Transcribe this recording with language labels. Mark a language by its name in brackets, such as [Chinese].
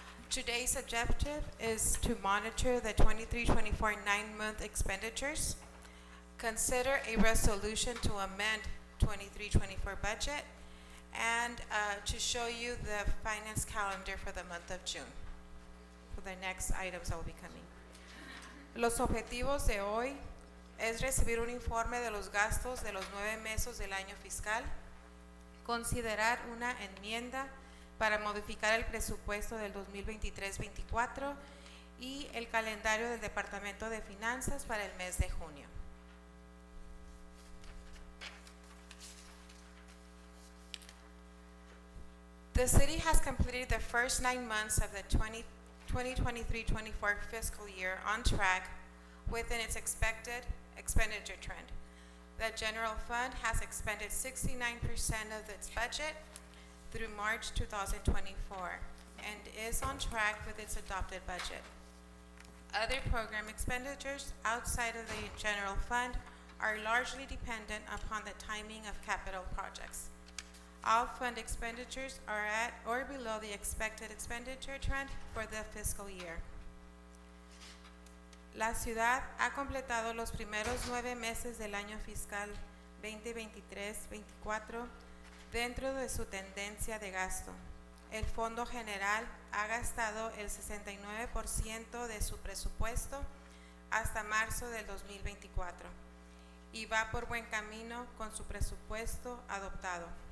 [English] Today's objective is to monitor the 23-24 9-month expenditures, consider a resolution to amend 23-24 budget, and to show you the finance calendar for the month of June, for the next items that will be coming. [Spanish] Los objetivos de hoy es recibir un informe de los gastos de los 9 meses del año fiscal, considerar una enmienda para modificar el presupuesto del 2023-24 y el calendario del Departamento de Finanzas para el mes de junio. [English] The city has completed the first 9 months of the 2023-24 fiscal year on track within its expected expenditure trend. The general fund has expended 69% of its budget through March 2024 and is on track with its adopted budget. Other program expenditures outside of the general fund are largely dependent upon the timing of capital projects. All fund expenditures are at or below the expected expenditure trend for the fiscal year. [Spanish] La ciudad ha completado los primeros 9 meses del año fiscal 2023-24 dentro de su tendencia de gasto. El Fondo General ha gastado el 69% de su presupuesto hasta marzo del 2024 y va por buen camino con su presupuesto adoptado.